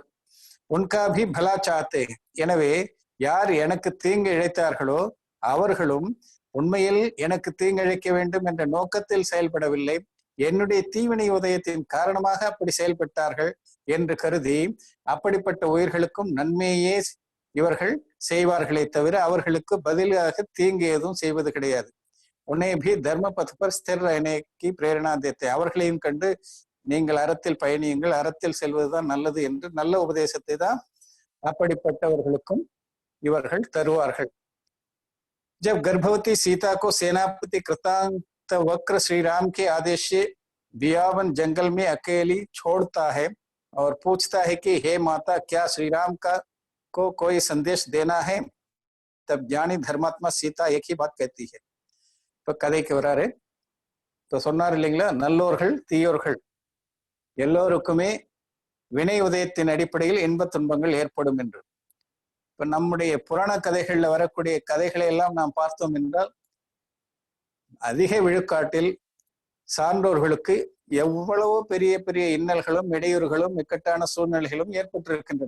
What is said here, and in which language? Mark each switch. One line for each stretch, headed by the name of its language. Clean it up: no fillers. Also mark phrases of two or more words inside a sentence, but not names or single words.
Hindi: उनका भी भला चाहते,
Tamil: எனவே யார் எனக்கு தீங்கு இழைத்தார்களோ அவர்களும் உண்மையில் எனக்கு தீங்கிழைக்க வேண்டும் என்ற நோக்கத்தில் செயல்படவில்லை, என்னுடைய தீவினை உதயத்தின் காரணமாக அப்படி செயல்பட்டார்கள் என்று கருதி அப்படிப்பட்ட உயிர்களுக்கும் நன்மையே இவர்கள் செய்வார்களே தவிர அவர்களுக்கு பதிலாக தீங்கு எதுவும் செய்வது கிடையாது.
Hindi: उन्हें भी धर्म पथ पर स्थिर रहने की प्रेरणा देते,
Tamil: அவர்களையும் கண்டு நீங்கள் அறத்தில் பயணியுங்கள், அறத்தில் செல்வதுதான் நல்லது என்று நல்ல உபதேசத்தை தான் அப்படிப்பட்டவர்களுக்கும் இவர்கள் தருவார்கள்.
Hindi: जब गर्भवती सीता को सेनापति कृतांत वक्र श्री राम के आदेश से बियावन जंगल में अकेली छोड़ता है और पूछता है कि हे माता, क्या श्री राम को कोई संदेश देना है? तब ज्ञानी धर्मात्मा सीता एक ही बात कहती है.
Tamil: இப்ப கதைக்கு வராரு. இப்ப சொன்னார் இல்லைங்களா, நல்லோர்கள் தீயோர்கள் எல்லோருக்குமே வினை உதயத்தின் அடிப்படையில் இன்ப துன்பங்கள் ஏற்படும் என்று. இப்ப நம்முடைய புராண கதைகள்ல வரக்கூடிய கதைகளை எல்லாம் நாம் பார்த்தோம் என்றால் அதிக விழுக்காட்டில் சான்றோர்களுக்கு எவ்வளவோ பெரிய பெரிய இன்னல்களும் இடையூறுகளும் இக்கட்டான சூழ்நிலைகளும் ஏற்பட்டிருக்கின்றன.